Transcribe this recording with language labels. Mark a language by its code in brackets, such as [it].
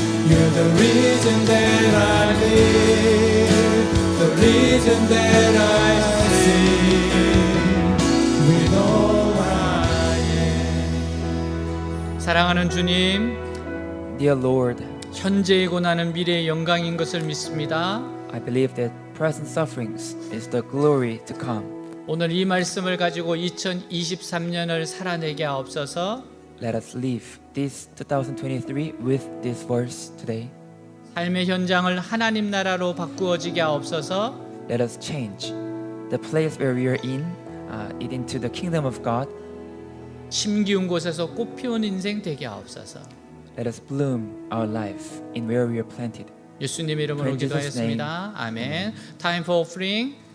[en] You're the reason that I live, the reason that I sing with all I am. [ko] 사랑하는 주님, [en] Dear Lord, [ko] 현재의 고난은 미래의 영광인 것을 믿습니다. [en] I believe that present sufferings is the glory to come. [ko] 오늘 이 말씀을 가지고 2023년을 살아내게 하옵소서. [en] Let us live this 2023 with this verse today. [ko] 삶의 현장을 하나님 나라로 바꾸어지게 하옵소서. [en] Let us change the place where we are in, it into the kingdom of God. [ko] 심기운 곳에서 꽃 피운 인생 되게 하옵소서. [en] Let us bloom our life in where we are planted. [ko] 예수님 이름으로 [en] In Jesus' [ko] 기도하였습니다. 아멘. [en] Time for offering.